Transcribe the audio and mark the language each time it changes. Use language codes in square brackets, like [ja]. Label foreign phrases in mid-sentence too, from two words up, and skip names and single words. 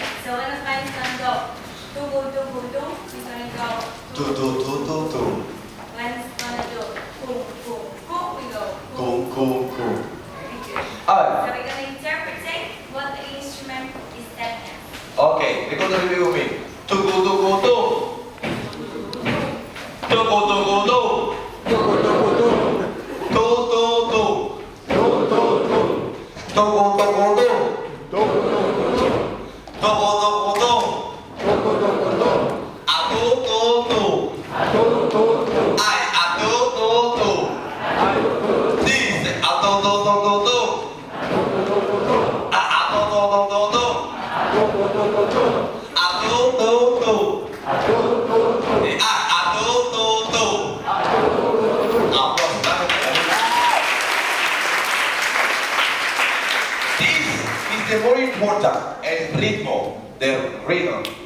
[en] So when the fine's going to go do, go, do, go, do, we're going to go Do do do do do. when it's going to do boom, boom, boom, we go Cool cool cool. Very good. So Alright. we're going to interpret what the instrument is telling us. [it] Okay, ricordatevi con me. Tu go do go do. Tu go do go do. Tu go do go do. Tu tu tu. Tu tu tu. Tu go do go do. Tu go do go do. Tu go do go do. Tu go do go do. A tu tu tu. A tu tu tu. Ai a tu tu tu. Ai tu tu. Dice a tu tu tu tu tu. A tu tu tu tu tu. [en] This is the more important, [es] el ritmo, [en] the rhythm.